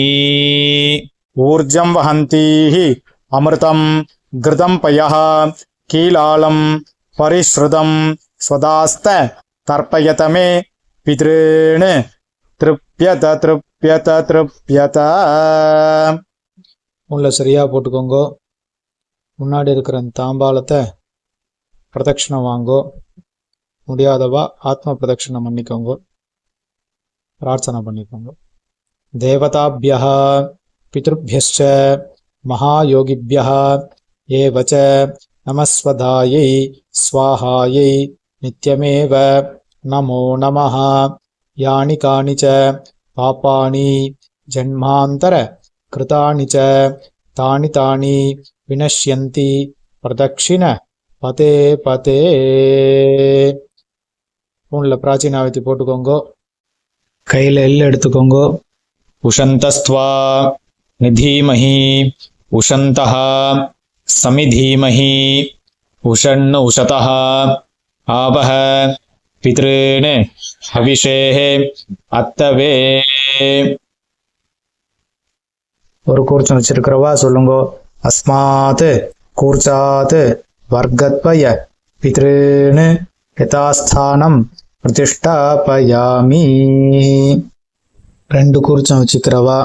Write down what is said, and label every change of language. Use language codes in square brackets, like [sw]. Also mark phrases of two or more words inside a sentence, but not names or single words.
[sa] ऊर्जं वहन्तीः अमृतं घृतं पयः कीलालं परिश्रुतं स्वदास्त तर्पयत मे पितॄन् तृप्यत तृप्यत तृप्यत. [ta] உள்ள சரியாக போட்டுக்கோங்க. முன்னாடி இருக்கிற அந்த தாம்பாலத்தை பிரதட்சணம் வாங்கோ. முடியாதவா ஆத்ம பிரதட்சணம் பண்ணிக்கோங்க. பிரார்த்தனை பண்ணிக்கோங்க. [sa] देवताभ्यः पितृभ्यश्च महायोगिभ्यः एवच नमस्वधायै स्वाहायै नित्यमेव नमो नमः. यानि कानि च पापानि जन्मान्तर कृतानि च तानि तानि विनश्यन्ति प्रदक्षिण पते पते. [ta] ஃபோனில் பிராச்சீனாவதி போட்டுக்கோங்க. கையில் எள் எடுத்துக்கோங்க. [sa] उशन्तस्त्वा निधीमहि उशन्तः समिधीमहि उषण् उशतः आवह पितॄन् हविषेः अत्तवे. [ta] ஒரு கூர்ச்சம் வச்சிருக்கிறவா சொல்லுங்க. [sa] अस्मात् कूर्चात् वर्गद्वय पितॄन् यथास्थानं प्रतिष्ठापयामि. [ta] ரெண்டு கூர்ச்சம் வச்சுக்கிறவா.